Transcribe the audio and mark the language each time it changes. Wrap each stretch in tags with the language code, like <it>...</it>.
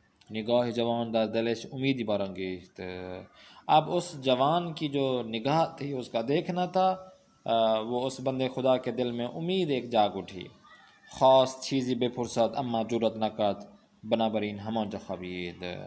<fa>نگاہ جوان در دلش امیدی برانگیخت.</fa> <ur>اب اس جوان کی جو نگاہ تھی، اس کا دیکھنا تھا، وہ اس بندے خدا کے دل میں امید ایک جاگ اٹھی.</ur> <fa>خواست چیزی بپرسد اما جرأت نہ کرد، بنابراین همانجا خوابید.</fa>